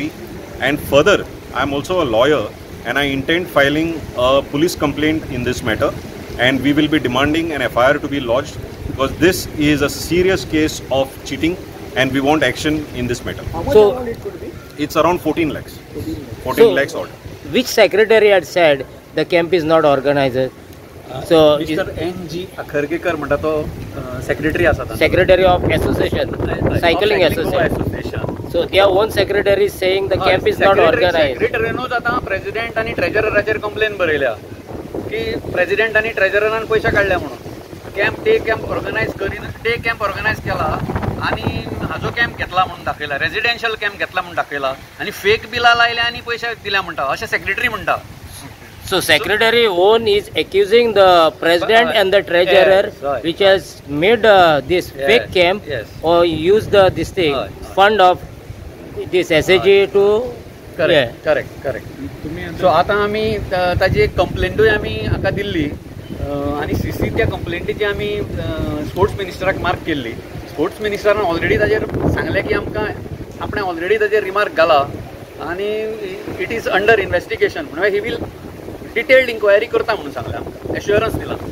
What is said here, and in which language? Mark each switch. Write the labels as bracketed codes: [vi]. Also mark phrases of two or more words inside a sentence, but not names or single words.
[en] And further, I am also a lawyer and I intend filing a police complaint in this matter, and we will be demanding an FIR to be lodged because this is a serious case of cheating and we want action in this matter. How much amount it could be? It's around 14 lakhs. 14 lakhs odd. Which secretary had said the camp is not organized? So [kok] Mr. N.G. Akhargekar म्हणटा तो सेक्रेटरी आसा, [en] secretary of association, cycling association. So their own secretary is saying the camp is not organized. [kok] सेक्रेटरीनूच आतां प्रेसिडेंट आनी ट्रेजरराचेर कंप्लेन बरयल्या की प्रेसिडेंट आनी ट्रेजररान पयशे काडल्या म्हणून. [en] camp organize [kok] करीन, [en] day camp organize [kok] केला आनी हाजो कॅम्प घेतला म्हणून दाखयला, [en] residential camp [kok] घेतला म्हणून दाखयला आनी फेक बिलां लायल्या आनी पयशे दिल्या म्हणटा अशें सेक्रेटरी म्हणटा. [en] So secretary own is accusing the president and the treasurer, yes, right, which has made this fake camp, yes, or used this thing fund of this SAG to correct so [kok] आतां आमी ताजी एक कंप्लेंटूय आमी हाका दिल्ली आनी सीसी त्या कंप्लेंटीची आमी स्पोर्ट्स मिनिस्टराक मार्क केल्ली. स्पोर्ट्स मिनिस्टरान ऑलरेडी ताजेर सांगलें की आमकां आपणें ऑलरेडी ताजेर रिमार्क घाला आनी [en] it is under investigation [kok] म्हणजे [en] he will detailed inquiry [kok] करता म्हणून सांगलें आमकां एश्युरन्स दिला.